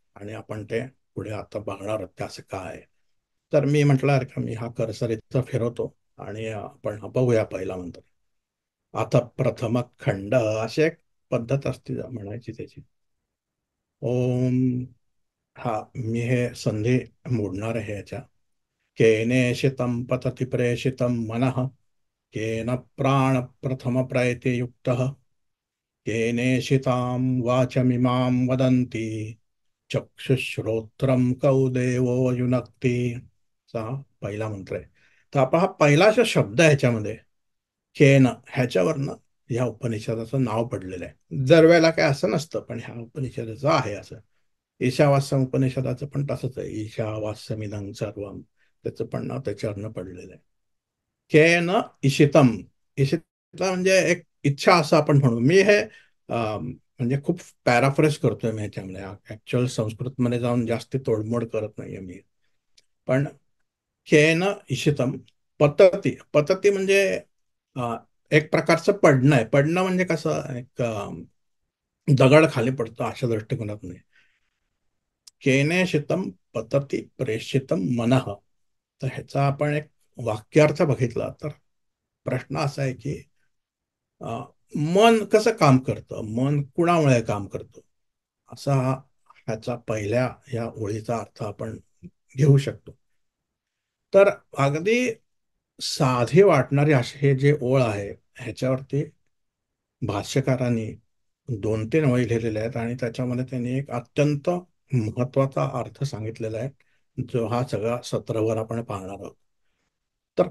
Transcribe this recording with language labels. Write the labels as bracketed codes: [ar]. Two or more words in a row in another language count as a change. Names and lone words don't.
[mr] आणि आपण ते पुढे आता बघणार आहोत ते असं काय आहे. तर मी म्हटलं का मी हा कर्सर इथं फिरवतो आणि आपण हा बघूया पहिला मंत्र. आता प्रथम खंड अशी एक पद्धत असते म्हणायची त्याची. ओम, हा मी हे संधी मोडणार आहे याच्या. [sa] केनेशितं पतति प्रेषितं मनः केन प्राण प्रथम प्रयते युक्तः केनेशितां वाचमिमां वदन्ति चक्षुश्रोत्रं कौ देवो युनक्ति. [mr] असा हा पहिला मंत्र आहे. तर आपण हा पहिला जो शब्द आहे ह्याच्यामध्ये केन, ह्याच्यावरनं ह्या उपनिषदाचं नाव पडलेलं आहे. दर वेळेला काय असं नसतं, पण ह्या उपनिषदाचं आहे असं. ईशावास्यम उपनिषदाचं पण तसंच आहे, [sa] ईशावास्यमिदं सर्वम, [mr] त्याचं पण नाव त्याच्यावरनं पडलेलं आहे. [sa] केन इशितम. [mr] इशिता म्हणजे एक इच्छा असं आपण म्हणू. मी हे म्हणजे खूप पॅराफ्रेस करतोय मी ह्याच्यामध्ये. ऍक्च्युअल संस्कृतमध्ये जाऊन जास्ती तोडमोड करत नाहीये मी. [sa] पण केन इशितम पतती. [mr] पतती म्हणजे एक प्रकारचं पडणं आहे. पडणं म्हणजे कसं, एक दगड खाली पडतो अशा दृष्टिकोनात नाही. [sa] केने शितम पतती प्रेषितम मनः. [mr] तर ह्याचा आपण एक वाक्यार्थ बघितला तर प्रश्न असा आहे की मन कसं काम करतं, मन कुणामुळे काम करतं, असा ह्याचा पहिल्या या ओळीचा अर्थ आपण घेऊ शकतो. तर अगदी साधी वाटणारी असे हे जे ओळ आहे, ह्याच्यावरती भाष्यकारांनी 2-3 ओळी लिहिलेल्या आहेत, आणि त्याच्यामध्ये त्यांनी एक अत्यंत महत्वाचा अर्थ सांगितलेला आहे, जो हा सगळा सत्रवर आपण पाहणार आहोत.